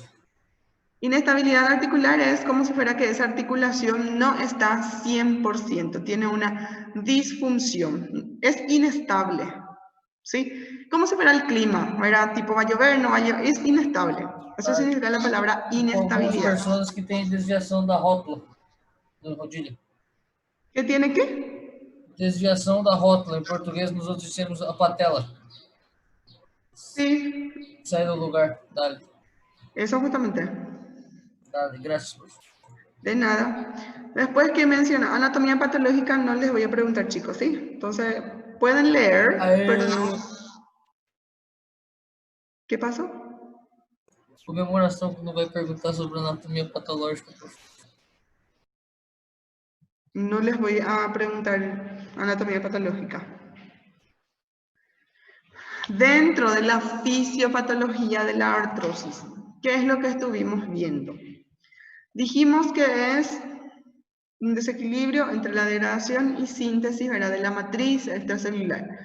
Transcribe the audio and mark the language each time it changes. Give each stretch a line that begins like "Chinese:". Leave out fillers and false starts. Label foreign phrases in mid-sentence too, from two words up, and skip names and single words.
Spanish: Inestabilidad articular es como si fuera que esa articulación no está 100%, tiene una disfunción, es inestable, ¿sí? Como si fuera el clima, ¿verdad? Tipo va a llover, no va a llover, es inestable. Eso significa la palabra
Portuguese: Algumas
Spanish: inestabilidad.
Portuguese: pessoas que têm desviação da rótula, do rodilho.
Spanish: ¿Qué tiene que?
Portuguese: Desviação da rótula, em português nós outros dizemos a patela.
Spanish: Sí,
Portuguese: Sai do lugar.
Spanish: Dale, eso justamente. dale, gracias, profe. De nada. Después que menciona anatomía patológica, no les voy a preguntar, chicos, ¿sí? Entonces, pueden leer, pero no. ¿Qué pasó?
Portuguese: Comemoração não vai perguntar sobre anatomia patológica, profe.
Spanish: No les voy a preguntar anatomía patológica. Dentro de la fisiopatología de la artrosis, ¿qué es lo que estuvimos viendo? Dijimos que es un desequilibrio entre la degradación y síntesis, ¿verdad?, de la matriz extracelular.